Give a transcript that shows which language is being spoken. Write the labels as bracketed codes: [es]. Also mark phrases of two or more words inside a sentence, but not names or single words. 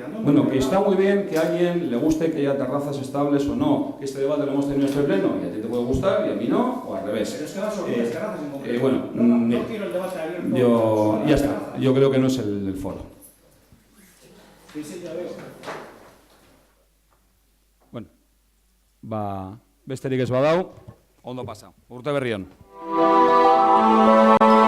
[es] Bueno, que está muy bien que a alguien le guste que haya terrazas estables o no, que este debate lo hemos tenido en este pleno, y a ti te puede gustar y a mí no, o al revés. Pero es que va sobre las terrazas en concreto. Bueno, no quiero el debate abierto. ya está, yo creo que no es el foro. Sí, ya veo. [eu] Bueno, besterik ez badau, ondo pasa. Urte berrion.